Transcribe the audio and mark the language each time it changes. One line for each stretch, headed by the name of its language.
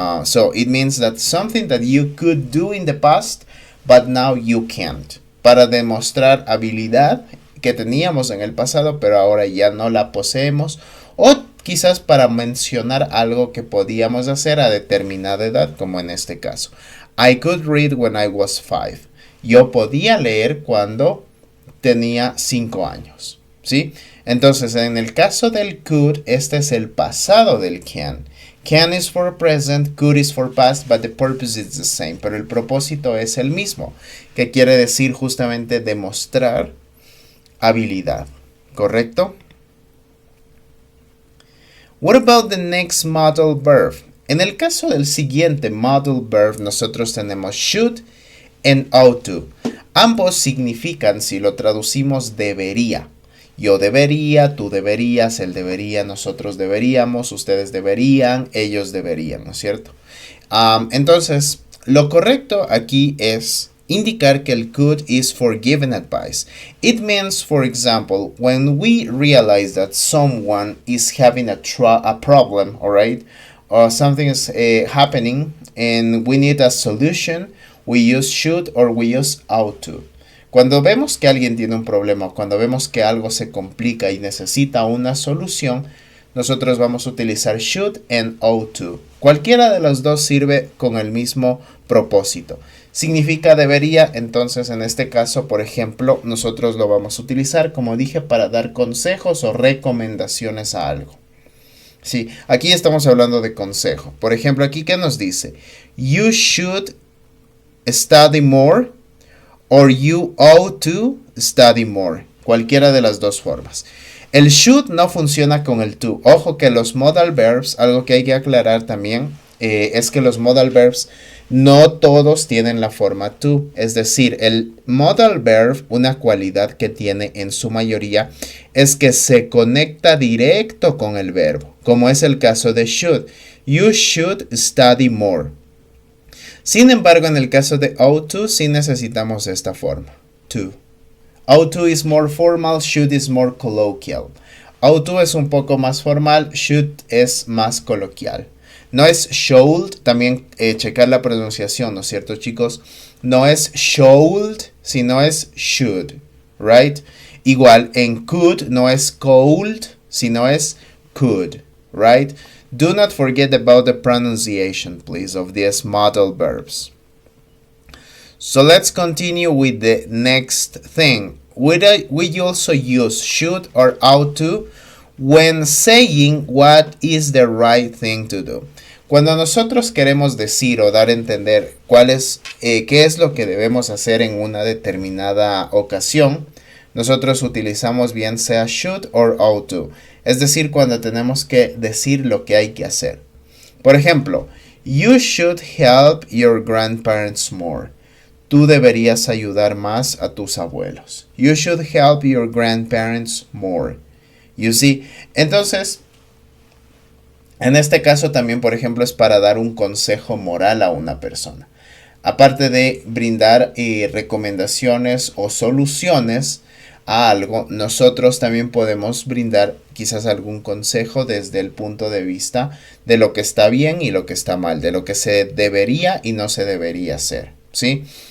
English: So it means that something that you could do in the past, but now you can't.
Spanish: Para demostrar habilidad que teníamos en el pasado, pero ahora ya no la poseemos. O quizás para mencionar algo que podíamos hacer a determinada edad, como en este caso.
English: I could read when I was 5.
Spanish: Yo podía leer cuando tenía 5 años. ¿Sí? Entonces, en el caso del could, este es el pasado del can.
English: Can is for present, could is for past, but the purpose is the same.
Spanish: Pero el propósito es el mismo, que quiere decir justamente demostrar habilidad. ¿Correcto?
English: What about the next modal verb?
Spanish: En el caso del siguiente modal verb, nosotros tenemos should and ought to. Ambos significan, si lo traducimos, debería. Yo debería, tú deberías, él debería, nosotros deberíamos, ustedes deberían, ellos deberían, ¿no es cierto? Entonces, lo correcto aquí es indicar que el
English: could is for giving advice. It means, for example, when we realize that someone is having a problem, all right, or something is happening and we need a solution, we use should or we use ought to.
Spanish: Cuando vemos que alguien tiene un problema, cuando vemos que algo se complica y necesita una solución, nosotros vamos a utilizar should and ought to. Cualquiera de los dos sirve con el mismo propósito. Significa debería, entonces en este caso, por ejemplo, nosotros lo vamos a utilizar, como dije, para dar consejos o recomendaciones a algo. Sí, aquí estamos hablando de consejo. Por ejemplo, aquí, ¿qué nos dice?
English: You should study more. Or you ought to study more.
Spanish: Cualquiera de las dos formas. El should no funciona con el to. Ojo que los modal verbs, algo que hay que aclarar también, es que los modal verbs no todos tienen la forma to. Es decir, el modal verb, una cualidad que tiene en su mayoría, es que se conecta directo con el verbo. Como es el caso de should.
English: You should study more.
Spanish: Sin embargo, en el caso de ought to, sí necesitamos esta forma.
English: To. Ought to is more formal, should is more colloquial.
Spanish: Ought to es un poco más formal, should es más coloquial. No es should, también checar la pronunciación, ¿no es cierto, chicos? No es should, sino es should, right? Igual, en could no es cold, sino es could, right?
English: Do not forget about the pronunciation, please, of these modal verbs. So let's continue with the next thing. We also use should or ought to when saying what is the right thing to do.
Spanish: Cuando nosotros queremos decir o dar a entender qué es lo que debemos hacer en una determinada ocasión, nosotros utilizamos bien sea should or ought to. Es decir, cuando tenemos que decir lo que hay que hacer. Por ejemplo,
English: you should help your grandparents more.
Spanish: Tú deberías ayudar más a tus abuelos.
English: You should help your grandparents more. You see?
Spanish: Entonces, en este caso también, por ejemplo, es para dar un consejo moral a una persona. Aparte de brindar recomendaciones o soluciones a algo, nosotros también podemos brindar quizás algún consejo desde el punto de vista de lo que está bien y lo que está mal, de lo que se debería y no se debería hacer, ¿sí?